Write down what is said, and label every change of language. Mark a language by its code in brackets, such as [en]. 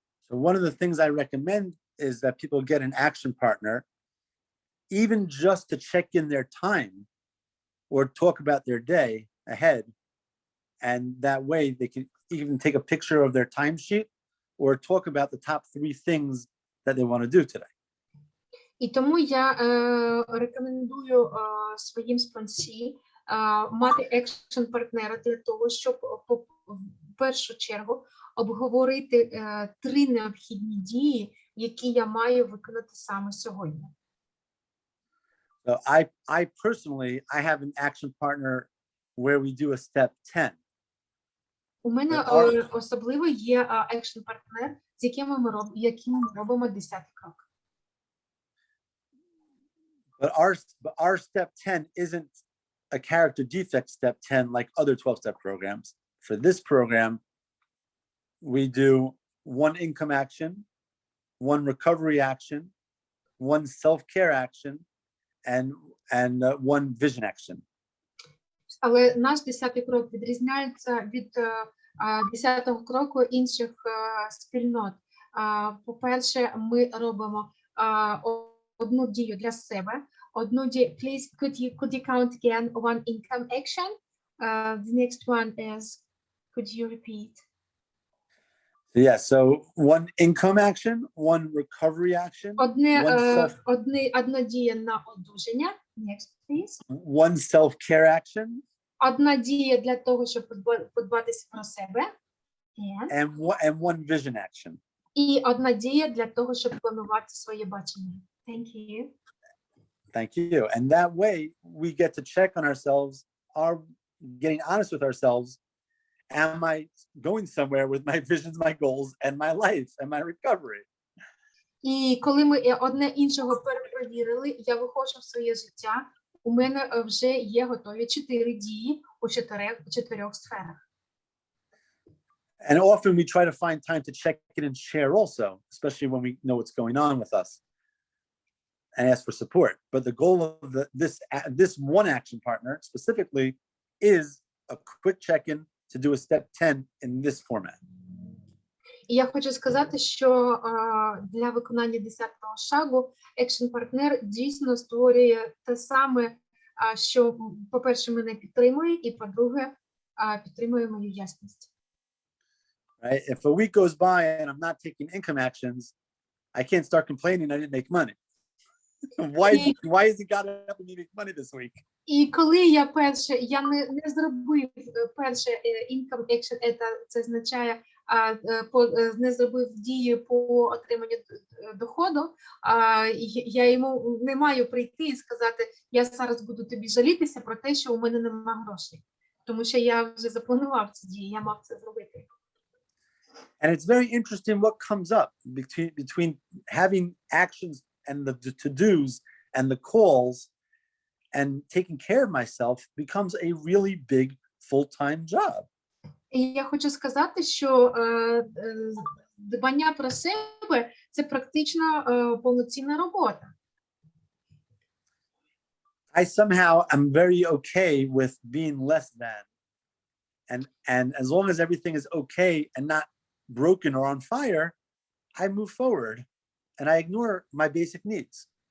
[en] So one of the things I recommend is that people get an action partner, even just to check in their time or talk about their day ahead. And that way they can even take a picture of their timesheet or talk about the top 3 things that they want to do today. [uk] І тому я рекомендую своїм спонсі мати екшн-партнера для того, щоб в першу чергу обговорити 3 необхідні дії, які я маю виконати саме сьогодні. [en] So I personally, I have an action partner where we do a step 10. [uk] У мене особливо є екшн-партнер, з яким ми робимо 10-й крок. [en] But our step 10 isn't a character defect step 10 like other 12-step programs. For this program, we do 1 income action, 1 recovery action, 1 self-care action, and 1 vision action. [uk] Але наш 10-й крок відрізняється від 10-го кроку інших спільнот. По-перше, ми робимо одну дію для себе, одну дію. [en] Please, could you count again 1 income action? The next one is, could you repeat? Yeah, so 1 income action, 1 recovery action, [uk] Одна дія на одужання. [en] Next, please. 1 self-care action. [uk] Одна дія для того, щоб подбатися про себе. [en] And 1 vision action. [uk] І одна дія для того, щоб планувати своє бачення. [en] Thank you. Thank you. And that way we get to check on ourselves, are getting honest with ourselves. Am I going somewhere with my visions, my goals, and my life, and my recovery? [uk] І коли ми одне іншого перепровірили, я виходжу в своє життя, у мене вже є готові 4 дії у 4 сферах. [en] And often we try to find time to check in and share also, especially when we know what's going on with us and ask for support. But the goal of this 1 action partner specifically is a quick check-in to do a step 10 in this format. [uk] І я хочу сказати, що для виконання 10-го шагу екшн-партнер дійсно створює те саме що, по-перше, мене підтримує, і, по-друге, підтримує мою ясність. [en] Right? If a week goes by and I'm not taking income actions, I can't start complaining I didn't make money. Why is it got up and you make money this week? [uk] І коли я не зробив перше [en] income action, [uk] це означає, не зробив дії по отриманню доходу, я йому не маю прийти і сказати, я зараз буду тобі жалітися про те, що у мене немає грошей. Тому що я вже запланував ці дії, я мав це зробити. [en] And it's very interesting what comes up between having actions and the to-dos and the calls and taking care of myself becomes a really big full-time job. [uk] І я хочу сказати, що дбання про себе – це практично повноцінна робота. [en] I somehow am very okay with being less than. And as long as everything is okay and not broken or on fire, I move forward and I ignore my basic needs.